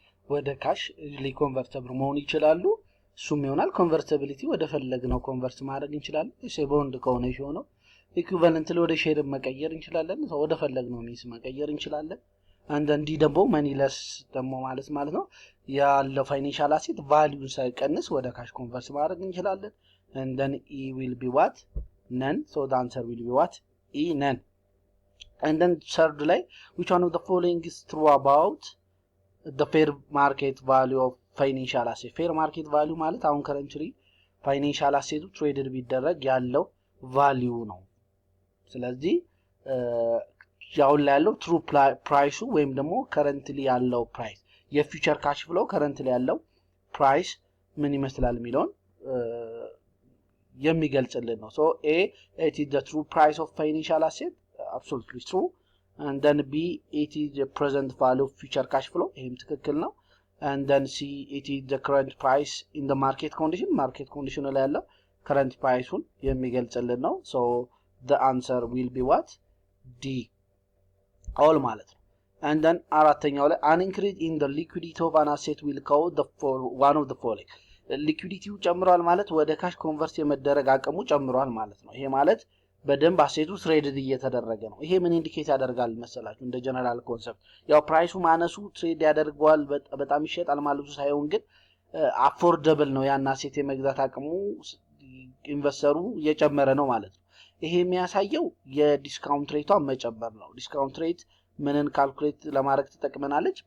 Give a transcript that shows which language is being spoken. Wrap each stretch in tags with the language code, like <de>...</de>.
<am>ወደ ካሽ ሊኮንቨርተብል መሆን ይችላሉ። እሱም ይሆናል። ኮንቨርቲቢሊቲ ወደ ፈለግነው ኮንቨርት ማድረግ እንችላለን። ቦንድ ከሆነ የሆነው ኢኩቫለንት ወደ ሼር መቀየር እንችላለን። ወደ ፈለግነው ሚንስ መቀየር እንችላለን። አንደንዲ ደግሞ መኒለስ ደግሞ ማለት ነው ያለው ፋይናንሻል አሴት ቫልዩን ሳይቀንስ ወደ ካሽ ኮንቨርት ማድረግ እንችላለን።</am> <en>and then e will be what none, so the answer will be what e none. and then third ላይ which one of the following is true about the fair market value of financial asset?</en> <am>fair market value ማለት አሁን currently ፋይናንሻል አሴቱ ትሬድድ ቢደረግ ያለው ቫልዩ ነው። ስለዚህ ያው ያለው ትሩ ፕራይሱ ወይም ደግሞ ከረንትሊ ያለው ፕራይስ የፊውቸር ካሽ ፍሎ ከረንትሊ ያለው ፕራይስ ምን ይመስላል የሚለውን የሚገልጽልን ነው። ሶ ኤ</am> <en>it is the true price of financial asset, absolutely true. and then b it is the present value of future cash flow,</en> <am>ይሄም ትክክል ነው።</am> <en>and then c it is the current price in the market condition,</en> <am>ማርኬት ኮንዲሽኑ ላይ ያለው current priceውን የሚገልጽልን ነው።</am> <en>so the answer will be what d</en> <am>all ማለት ነው። and then አራተኛው ላይ</am> <en>an increase in the liquidity of an asset will cause the one of the following</en> <am>ሊኩዊዲቲው ጨምሯል ማለት ወደ ካሽ ኮንቨርት የመደረግ አቅሙ ጨምሯል ማለት ነው። ይሄ ማለት በደንብ አሴቱ ትሬድድ እየተደረገ ነው። ይሄ ምን ኢንዲኬት ያደርጋል መሰላችሁ? እንደ ጀነራል ኮንሰፕት ያው ፕራይሱ ማነሱ ትሬድ ያደርገዋል በጣም ይሸጣል ማለቱ ሳይሆን ግን አፎርደብል ነው ያን አሴት የመግዛት አቅሙ ኢንቨስተሩ እየጨመረ ነው ማለት ነው። ይሄ የሚያሳየው የዲስካውንት ሬቷ መጨመር ነው። ዲስካውንት ሬት ምንን ካልኩሌት ለማድረግ ትጠቅመናለች?</am>